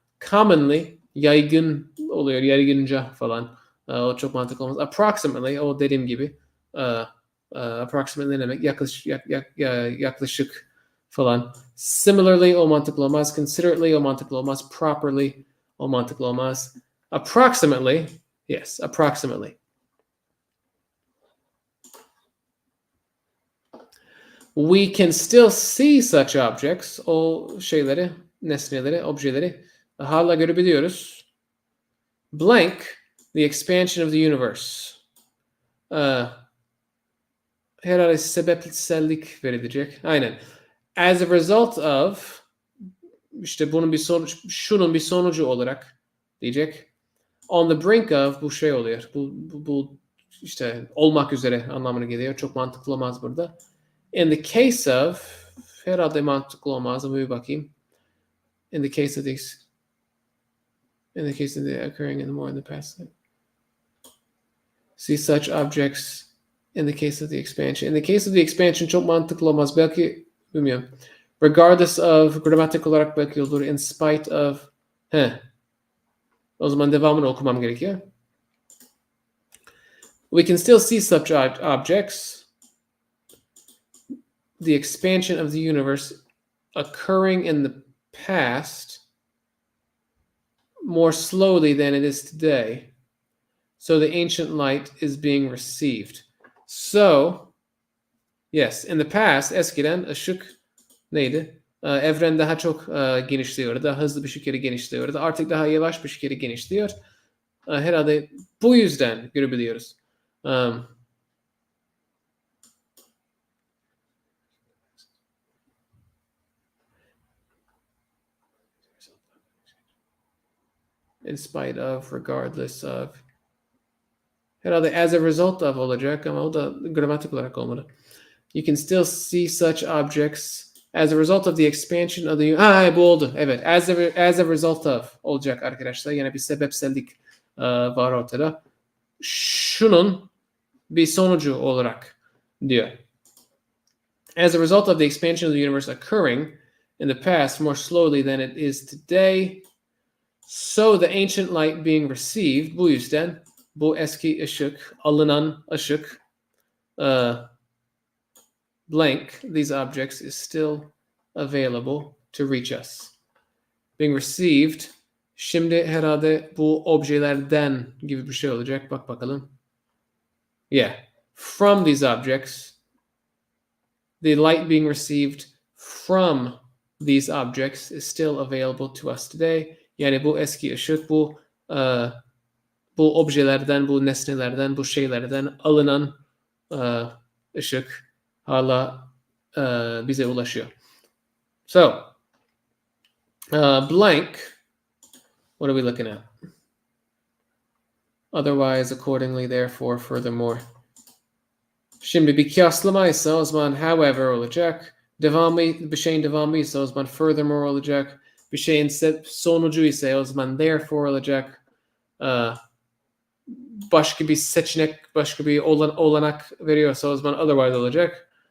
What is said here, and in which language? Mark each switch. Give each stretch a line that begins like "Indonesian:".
Turkish: Commonly yaygın oluyor, yaygınca falan. O çok mantıklı olmaz. Approximately, o dediğim gibi. Approximately ne demek? Yaklaşık falan. Similarly o mantıklı olmaz. Considerately o mantıklı olmaz. Properly o mantıklı olmaz.
English: Approximately, yes, approximately. We can still see such objects.
Turkish: O şeyleri, nesneleri, objeleri hala görebiliyoruz.
English: Blank, the expansion of the universe.
Turkish: Herhalde sebepsellik verilecek. Aynen.
English: As a result of,
Turkish: işte bunun bir sonuç, şunun bir sonucu olarak diyecek.
English: On the brink of,
Turkish: bu şey oluyor. Bu işte olmak üzere anlamına geliyor. Çok mantıklı olmaz burada.
English: In the case of,
Turkish: herhalde mantıklı olmaz ama bir bakayım.
English: In the case of the occurring in the more in the past. See such objects in the case of the expansion. In the case of the expansion
Turkish: çok mantıklı olmaz. Belki bilmiyorum.
English: Regardless of,
Turkish: gramatik olarak belki olur.
English: In spite of.
Turkish: O zaman devamını okumam gerekiyor.
English: We can still see such objects. The expansion of the universe occurring in the past more slowly than it is today. So the ancient light is being received. So, yes, in the past,
Turkish: eskiden ışık neydi? Evren daha çok genişliyordu. Daha hızlı bir şekilde genişliyordu. Artık daha yavaş bir şekilde genişliyor. Herhalde bu yüzden görebiliyoruz.
English: In spite of, regardless of.
Turkish: Herhalde
English: as a result of
Turkish: olacak ama o da gramatik olarak olmalı.
English: You can still see such objects as a result of the expansion of the...
Turkish: bu oldu. Evet.
English: As a result of
Turkish: olacak arkadaşlar. Yine bir sebepsellik var ortada. Şunun bir sonucu olarak diyor.
English: As a result of the expansion of the universe occurring in the past more slowly than it is today, so the ancient light being received,
Turkish: bu yüzden bu eski ışık, alınan ışık,
English: blank, these objects is still available to reach us. Being received,
Turkish: şimdi herhalde bu objelerden gibi bir şey olacak. Bak bakalım.
English: Yeah. From these objects, the light being received from these objects is still available to us today.
Turkish: Yani bu eski ışık, bu objelerden, bu nesnelerden, bu şeylerden alınan ışık hala bize ulaşıyor.
English: So, blank, what are we looking at? Otherwise, accordingly, therefore, furthermore.
Turkish: Şimdi bir kıyaslamaysa o zaman however olacak. Bir şeyin devamı ise o zaman furthermore olacak. Bir şeyin sonucu ise o zaman therefore olacak. Başka bir seçenek, başka bir olanak veriyorsa o zaman otherwise olacak.